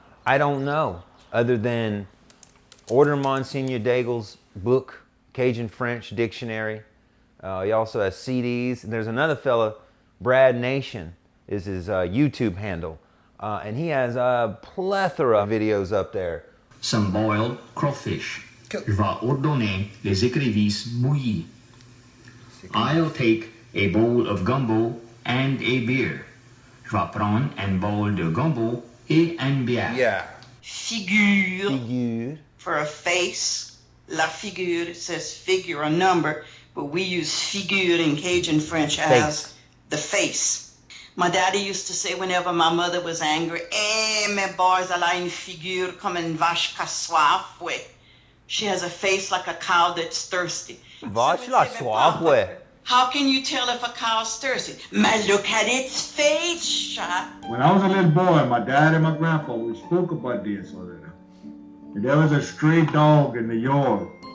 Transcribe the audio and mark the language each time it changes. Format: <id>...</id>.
<en>I don't know, other than order Monsignor Daigle's book, Cajun French Dictionary. He also has CDs. And there's another fella, Brad Nation is his YouTube handle. And he has a plethora of videos up there. Some boiled crawfish.</en> <fr>Je vais ordonner les écrevisses bouillies.</fr> <en>I'll take a bowl of gumbo and a beer.</en> <fr>Je vais prendre un bowl de gumbo et une bière.</fr> <en>Yeah. Figure, Figure. for a face. La figure says figure, a number, but we use figure in Cajun French as Face. the face. My daddy used to say whenever my mother was angry,</en> <fr>mes boys, elle a une figure comme une vache qui a soif, ouais.</fr> <en>She has a face like a cow that's thirsty.</en> <fr>Vache la soif, ouais.</fr> <en>How can you tell if a cow's thirsty? Mais look at its face, shot. When I was a little boy, my dad and my grandpa, we spoke about this. And there was a stray dog in the yard.</en>